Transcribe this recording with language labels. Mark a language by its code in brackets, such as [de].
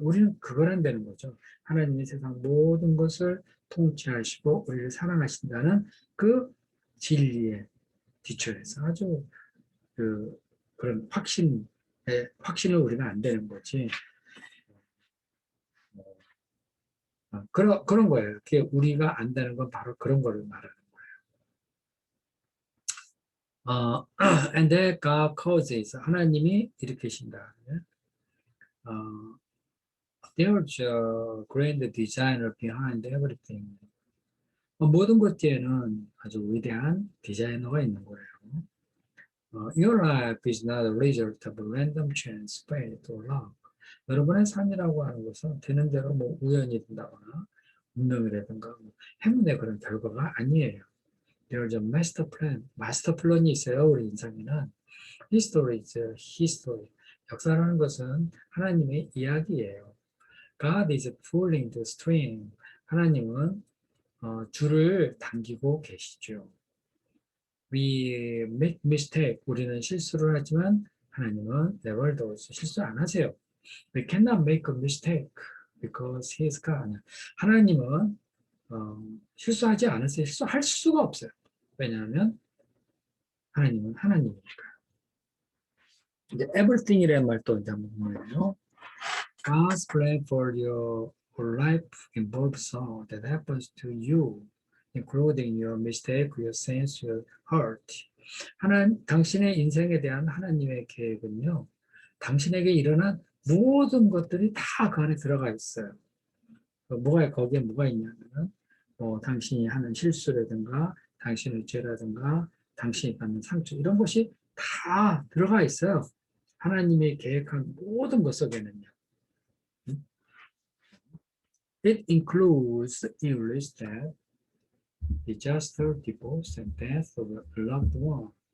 [ko] 우리는 그걸 한다는 거죠. 하나님이 세상 모든 것을 통치하시고, 우리를 사랑하신다는 그 진리에 기초해서 아주 그런 확신을 우리가 안 되는 거지. 그런 거예요. 그게 우리가 안다는 건 바로 그런 거를 말하는 거예요. [en] And that God causes, [ko] 하나님이 일으키신다. [en] There's a grand designer behind everything. [ko] 모든 것 뒤에는 아주 위대한 디자이너가 있는 거예요. [en] Your life is not a result of random chance, fate, or luck. [ko] 여러분의 삶이라고 하는 것은 되는 대로 우연이 된다거나 운명이라든가 행운의 그런 결과가 아니에요. [en] There's a master plan. [ko] 마스터 플랜이 있어요. 우리 인생에는. [en] History is history. [ko] 역사라는 것은 하나님의 이야기예요. [en] God is pulling the string. [ko] 하나님은 줄을 당기고 계시죠. [en] We make mistake. [ko] 우리는 실수를 하지만 하나님은 [en] never does. [ko] 실수 안 하세요. [en] We cannot make a mistake because He is God. [ko] 하나님은 실수하지 않으세요. 실수할 수가 없어요. 왜냐하면 하나님은 하나님이니까. 이제 everything이라는 말도 이제 한번 보면요. [en] God's plan for your life involves all that happens to you, including your mistake, your sins, your hurt. [ko] 당신의 인생에 대한 하나님의 계획은요, 당신에게 일어난 모든 것들이 다 그 안에 들어가 있어요. 거기에 뭐가 있냐면은, 당신이 하는 실수라든가, 당신의 죄라든가, 당신이 받는 상처, 이런 것이 다 들어가 있어요. 하나님이 계획한 모든 것 속에는요. [en] It includes illness, death, disaster, divorce, and death of a loved one.